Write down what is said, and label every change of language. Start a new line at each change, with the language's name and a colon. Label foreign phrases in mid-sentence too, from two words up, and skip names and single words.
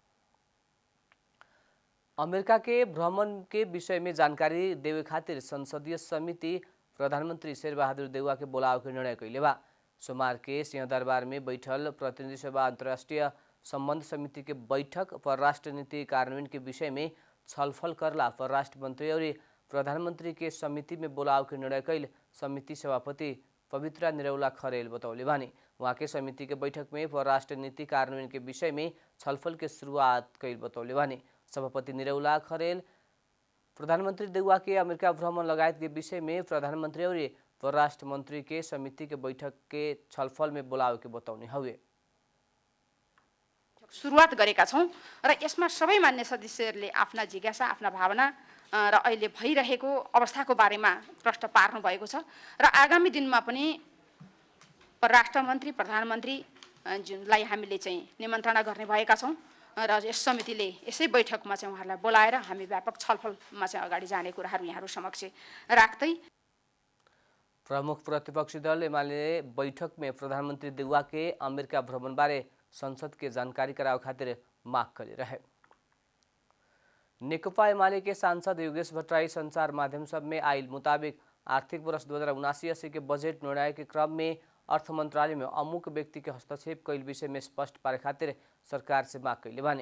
Bhojpuri: अमेरिका के भ्रमण के विषय में जानकारी देवे खातिर संसदीय समिति प्रधानमंत्री शेरबहादुर देउवा के बोलाव के निर्णय कैले बा। सोमवार के सिंहदरबार में बैठल प्रतिनिधि सभा अंतर्राष्ट्रीय संबंध समिति के बैठक परराष्ट्र नीति कार्यान्वयन के विषय में छलफल करला परराष्ट्र मंत्री और प्रधानमंत्री के समिति में बोलाव के निर्णय कैल समिति सभापति पवित्रा निरौला खरेल बतौले बानी। वहाँ के समिति के बैठक में परराष्ट्र नीति कार्यान्वयन के विषय में छलफल के शुरुआत कैल बतौले बानी। सभापति निरौला खरेल प्रधानमंत्री देउवा के अमेरिका भ्रमण लगायत के विषय में प्रधानमंत्री और परराष्ट्र मंत्री के समिति के बैठक के छलफल में बोलाव के बताउने हुए
Nepali: सुरुवात गरेका छौं र यसमा सबै मान्य सदस्यहरूले आफ्ना जिज्ञासा आफ्ना भावना र अहिले भइरहेको अवस्थाको बारेमा प्रश्न पार्नु भएको छ र आगामी दिनमा पनि परराष्ट्र मन्त्री प्रधानमन्त्री जुनलाई हामीले चाहिँ निमन्त्रणा गर्ने भएका छौं र यस समितिले यसै बैठकमा चाहिँ उहाँलाई बोलाएर हामी व्यापक छलफलमा चाहिँ अगाडि जाने कुराहरू यहाँहरु समक्ष राख्दै।
Bhojpuri: प्रमुख प्रतिपक्षी दल एमाले बैठक में प्रधानमंत्री देउवा के अमेरिका भ्रमण बारे संसद के जानकारी करावे खातिर माग करे रहे। नेकपा एमाले के सांसद योगेश भट्टराई संचार माध्यम सब में आइल मुताबिक आर्थिक वर्ष 2079-80 के बजट निर्णय के क्रम में अर्थ मंत्रालय में अमुक व्यक्ति के हस्तक्षेप कैल विषय में स्पष्ट पारे खातिर सरकार से माग कैले बानी।